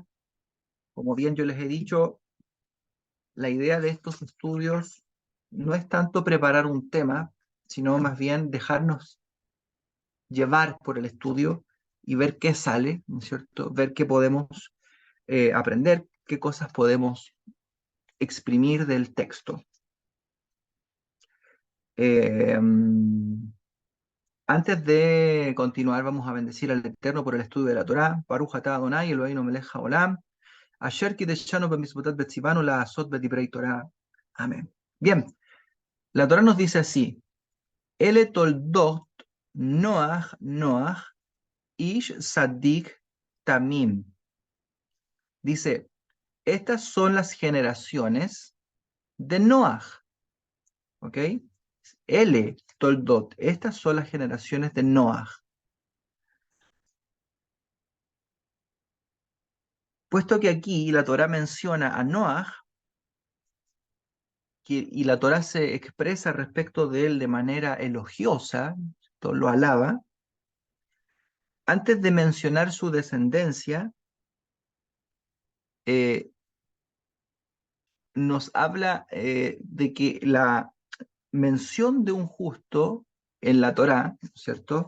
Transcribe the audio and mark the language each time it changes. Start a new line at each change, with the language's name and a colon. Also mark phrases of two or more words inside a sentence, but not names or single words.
Spanish: Como bien yo les he dicho, la idea de estos estudios no es tanto preparar un tema, sino más bien dejarnos llevar por el estudio y ver qué sale, ¿no es cierto? Ver qué podemos aprender, qué cosas podemos exprimir del texto. Antes de continuar, vamos a bendecir al Eterno por el estudio de la Torá.
Hebrew: ברוך אתה אדני אלהינו מלך העולם אשר קדשנו במצוותיו וציוונו לעשות בדברי תורה.
Spanish: Amén. Bien, la Torá nos dice así:
Hebrew: אלה תולדות נח איש צדיק תמים.
Spanish: Dice, estas son las generaciones de Noaj, ¿ok? L, Toldot, estas son las generaciones de Noaj. Puesto que aquí la Torá menciona a Noaj, y la Torá se expresa respecto de él de manera elogiosa, lo alaba, antes de mencionar su descendencia, eh, nos habla de que la mención de un justo en la Torá, ¿cierto?